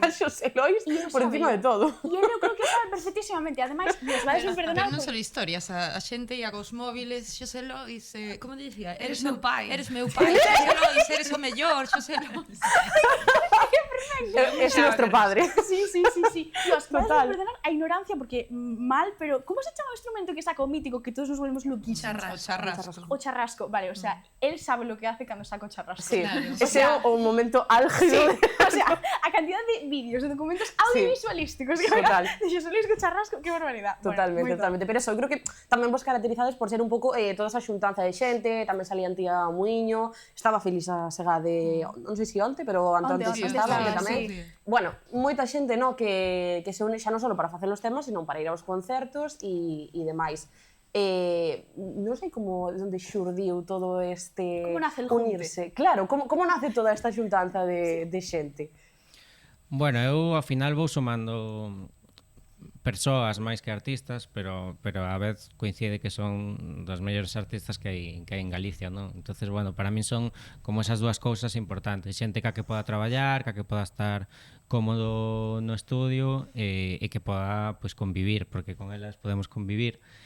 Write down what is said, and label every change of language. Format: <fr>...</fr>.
<gl>a Xosé Luis E eu por encima de sabía. E eu creo que sabe perfectísimamente. Ademais, Dios, vais Pero, a perdonar. pero non só historias, a xente ia cos móviles, Xosé Lois, como dicía? Eres meu pai. Eres meu pai, Xosé Lois, eres o mellor, Xosé Lois.</gl> <es>Es nuestro padre.</es> <gl>Sí, sí, sí, sí. Dios, vais a Total. perdonar a ignorancia porque mal, pero ¿cómo se chama o instrumento que saca o mítico que todos nos volvemos loquísimos? O charrasco.</gl> <es>O charrasco, vale, o sea, él sabe lo que hace</es> <gl>cando saca o charrasco. Sí, Claro. ese é o momento álgido. de- O sea, a cantidad de vídeos, de documentos audiovisualísticos que Total. de Xosé Luis co charrasco, qué barbaridad. Totalmente, Bueno, moi top. totalmente. Pero eso, eu creo que tamén vos caracterizades por ser un pouco toda esa xuntanza de xente, tamén salía Antía Muiño, estaba Feliz a Segade, non sei se onte, pero Onte, antes onte, estaba, onte, que tamén. sí. Bueno, moita xente, no, que se une xa non só para facer os temas, sino para ir aos concertos e demais. Non sei como onde xurdiu todo este</gl> <es>Como nace el junte?</es> <gl>unirse. Claro, como nace toda esta xuntanza de xente? Bueno, eu ao final vou sumando persoas máis que artistas, pero a vez coincide que son dos mellores artistas que hai en Galicia, non? Entonces, bueno, para min son como esas dúas cousas importantes, xente que poda traballar, que poda estar cómodo no estudio e que poda pues, convivir, porque con elas podemos convivir.</gl>